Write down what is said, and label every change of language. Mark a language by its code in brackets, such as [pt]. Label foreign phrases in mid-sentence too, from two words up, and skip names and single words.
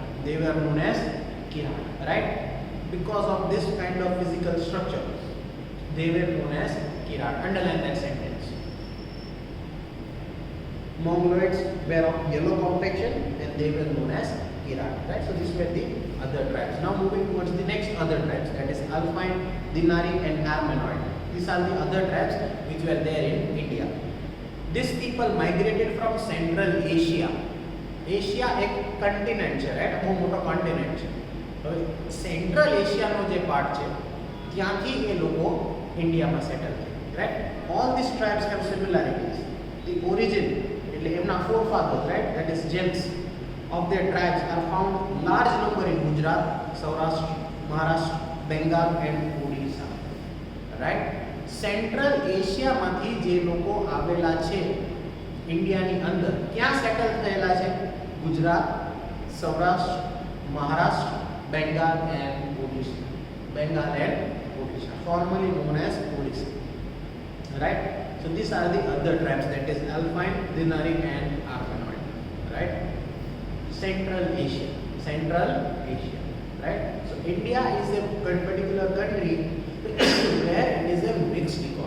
[en] right because of this kind of physical structure they were known as Kirat underline that sentence Mongoloids were of yellow complexion and they were known as Kirat right so these were the other tribes now moving towards the next other tribes that is Alpine Dinari and Armenoid these are the other tribes which were there in India these people migrated from Central Asia [gu] એક continent છે [en] right [gu] બહુ મોટો continent છે હવે સેન્ટ્રલ એશિયાનો જે પાર્ટ છે ત્યાંથી એ લોકો ઇન્ડિયામાં સેટલ થયા [en] right all these tribes have similarities the origin [gu] એટલે એમના [en] forefathers right that is gems of their tribes are found large number in Gujarat Saurashtra Maharashtra Bengal and Odisha right [gu] સેન્ટ્રલ એશિયામાંથી જે લોકો આવેલા છે ઇન્ડિયાની અંદર ક્યાં સેટલ થયેલા છે ગુજરાત સૌરાષ્ટ્ર મહારાષ્ટ્ર બેંગાલ એન્ડ [en] ઓડિશા formerly known as Odisha right so these are the other tribes that is Alpine Dinari and Armenoid right Central Asia right so India is a particular country where it is a mixed